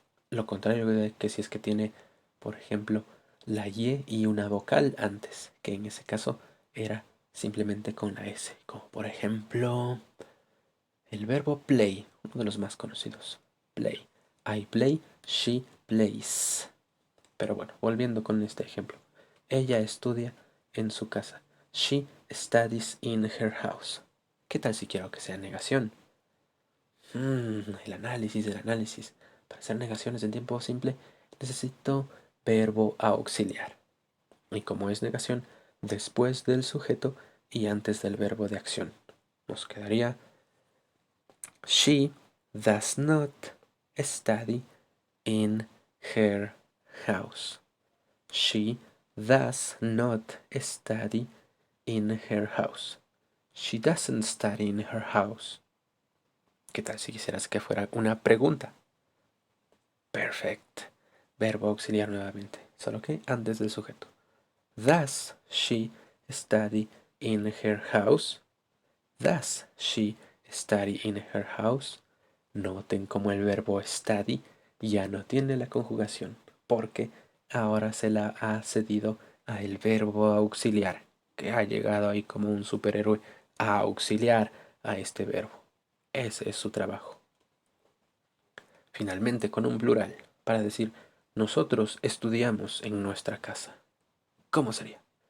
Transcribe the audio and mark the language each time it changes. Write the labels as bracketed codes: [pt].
[es] Lo contrario de que si es que tiene, por ejemplo, la y una vocal antes, que en ese caso era simplemente con la s, como por ejemplo el verbo play, uno de los más conocidos. Play. [en] I play, she plays. [es] Pero bueno, volviendo con este ejemplo. Ella estudia en su casa. [en] She studies in her house. [es] ¿Qué tal si quiero que sea negación? El análisis. Para hacer negaciones en tiempo simple necesito verbo auxiliar. Y como es negación, después del sujeto y antes del verbo de acción. Nos quedaría [en] she does not study in her house. She does not study in her house. She doesn't study in her house. [es] ¿Qué tal si quisieras que fuera una pregunta? Perfect. Verbo auxiliar nuevamente, solo que antes del sujeto. [en] Does she study in her house? Does she study in her house? [es] Noten cómo el verbo study ya no tiene la conjugación, porque ahora se la ha cedido a el verbo auxiliar, que ha llegado ahí como un superhéroe a auxiliar a este verbo. Ese es su trabajo. Finalmente, con un plural, para decir, nosotros estudiamos en nuestra casa. ¿Cómo sería?